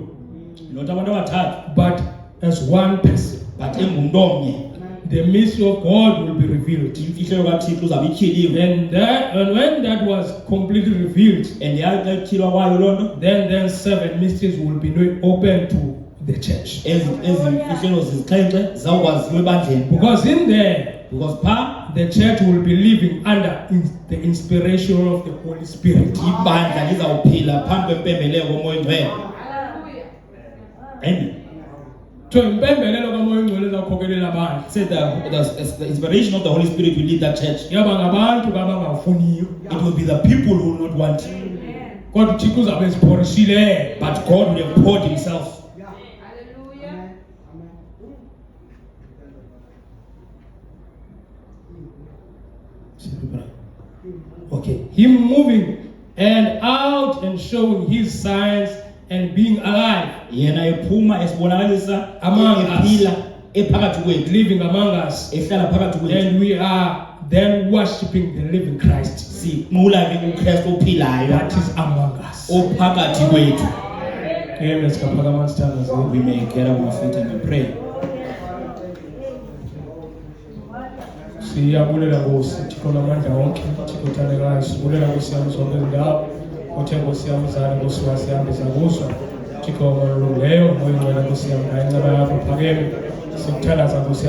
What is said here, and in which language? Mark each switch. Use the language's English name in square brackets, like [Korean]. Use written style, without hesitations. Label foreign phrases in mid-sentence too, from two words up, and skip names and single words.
[Xhosa] Not abantu abathathu, [English] but as one person. [Xhosa] but engumntu omnye. [English] The mystery of God will be revealed. [Xhosa] Imfihlelo kaThixo uzawube ityhiliwe. [English] And when that was completely revealed, [Xhosa] And yaxa ityhilwa kwayo loo nto, [English] then 7 mysteries will be open to the church. [Xhosa] ezi mfihlelo zizixhenxe zawukwaziwa ebandleni. [English] Because in there, [Xhosa] Because phaa [English] the church will be living under the inspiration of the Holy Spirit. [Xhosa] ibandla lizawuphila phambi kwempembelelo komoya ongcwele. Amen. So impembelelo kamoya ongcwele izawukhokelela abantu. [English] Say the inspiration of the Holy Spirit will lead that church. [Xhosa] Yaba ngabantu abangafuniyo. [English] It will be the people who will not want it. [Xhosa] Kodwa uThixo uzabe eziphorisile. [English] But God will have poured Himself. Okay. Him moving and out and showing his signs and being alive, [Xhosa] Yena ephuma esibonakalisa [English] Among us. [Xhosa] ephila ephakathi kwethu, [English] living among us, [Xhosa] ehlala phakathi kwethu. [English] and we are then worshipping the living Christ [Xhosa] Sinqula ke uKristu ophilayo [English] that is among us. [Xhosa] ophakathi kwethu. Amen. Sikaphakama sithanda zethu. [English] We may get on our feet and we pray. [Xhosa] Siyabulela Nkosi Thixo lamandla wonke, Thixo othandekayo, sibulela Nkosi yami zonke izindawo, othe Nkosi yami uzali Nkosi wasihambisa kuzo, Thixo olungileyo, moya ongcwele Nkosi yami nayo inceba yakho phakeme, sikuthandaza Nkosi.